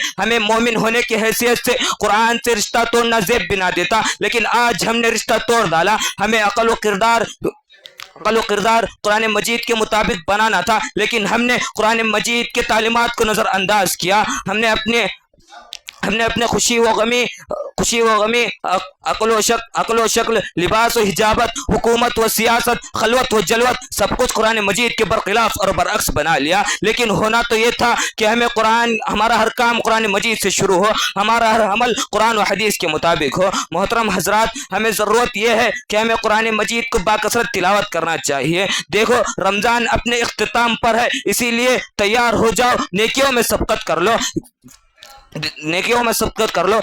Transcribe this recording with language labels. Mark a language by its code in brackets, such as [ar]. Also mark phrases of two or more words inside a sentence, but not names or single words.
[ur] ہمیں مومن ہونے کی حیثیت سے قرآن سے رشتہ توڑنا زیب بنا دیتا، لیکن آج ہم نے رشتہ توڑ ڈالا۔ ہمیں عقل و کردار قرآن مجید کے مطابق بنانا تھا، لیکن ہم نے قرآن مجید کے تعلیمات کو نظر انداز کیا۔ ہم نے اپنے خوشی و غمی، عقل و شکل، لباس و حجابت، حکومت و سیاست، خلوت و جلوت، سب کچھ قرآن مجید کے برخلاف اور برعکس بنا لیا۔ لیکن ہونا تو یہ تھا کہ ہمارا ہر کام قرآن مجید سے شروع ہو، ہمارا ہر عمل قرآن و حدیث کے مطابق ہو۔ محترم حضرات، ہمیں ضرورت یہ ہے کہ ہمیں قرآن مجید کو باکثرت تلاوت کرنا چاہیے۔ دیکھو رمضان اپنے اختتام پر ہے، اسی لیے تیار ہو جاؤ، نیکیوں میں سبقت کر لو۔